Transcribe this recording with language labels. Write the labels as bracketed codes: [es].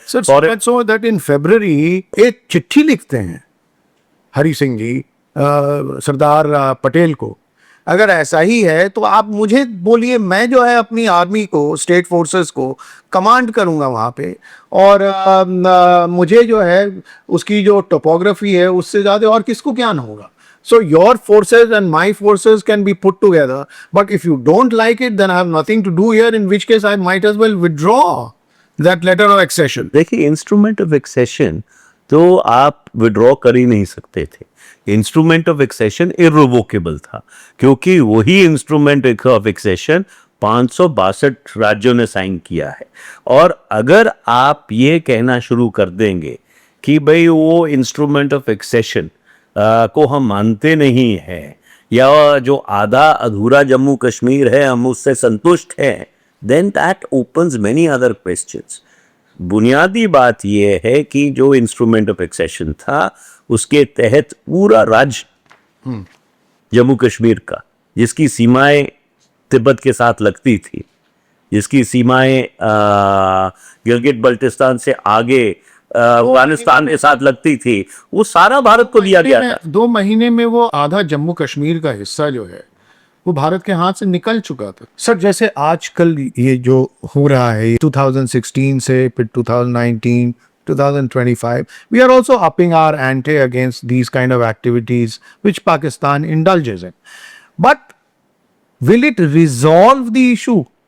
[en] so that in [hi] फरवरी एक चिट्ठी लिखते हैं हरि सिंह जी सरदार पटेल को। अगर ऐसा ही है तो आप मुझे बोलिए, मैं जो है अपनी आर्मी को, स्टेट फोर्सेस को कमांड करूंगा वहाँ पे, और मुझे जो है उसकी जो टोपोग्राफी है उससे ज़्यादा और किसको ज्ञान होगा। [en] So your forces and my forces can be put together, but if you don't like it, then I have nothing to do here, in which case I might as well withdraw that letter of accession. [hi] देखिए, instrument of accession तो आप withdraw कर ही नहीं सकते थे। Instrument of accession इर्रिवोकेबल था, क्योंकि वही इंस्ट्रूमेंट ऑफ एक्सेशन 562 राज्यों ने साइन किया है। और अगर आप ये कहना शुरू कर देंगे कि भाई वो इंस्ट्रूमेंट ऑफ एक्सेशन को हम मानते नहीं हैं, या जो आधा अधूरा जम्मू कश्मीर है हम उससे संतुष्ट हैं, [en] then that opens many other questions. [hi] बुनियादी बात यह है कि जो इंस्ट्रूमेंट ऑफ एक्सेशन था उसके तहत पूरा राज्य जम्मू कश्मीर का, जिसकी सीमाएं तिब्बत के साथ लगती थी, जिसकी सीमाएं गिलगित बल्टिस्तान से आगे अफगानिस्तान के साथ लगती थी, वो सारा भारत को दिया गया था। 2 महीने में वो आधा जम्मू कश्मीर का हिस्सा जो है वो भारत के हाथ से निकल चुका था। सर, जैसे आजकल ये जो हो रहा है 2016 से फिर 2019 2025, [en] we are also upping our ante against these kind of activities which Pakistan indulges in. But will it resolve the issue?